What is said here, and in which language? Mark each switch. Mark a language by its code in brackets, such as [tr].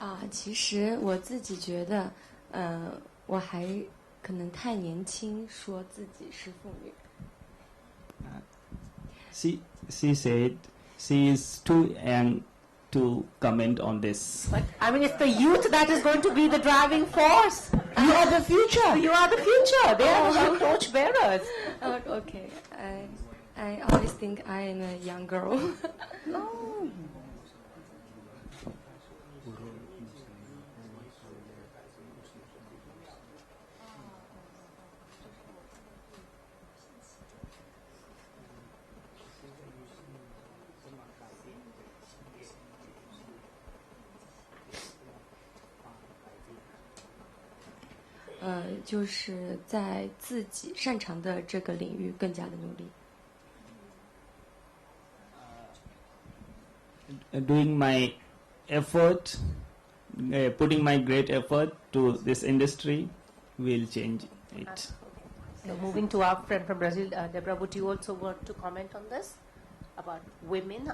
[zh] 其实我自己觉得，我还可能太年轻，说自己是妇女。 [en] She said she is too young to comment on this. But I mean, it's the youth that is going to be the driving force. You are the future. You are the future. They are the torch bearers. Okay, I always think I am a young girl. No. [zh] 就是在自己擅长的这个领域更加的努力。 [en] doing my effort, putting my great effort to this industry will change it. So moving to our friend from Brazil, Deborah, would you also want to comment on this about women?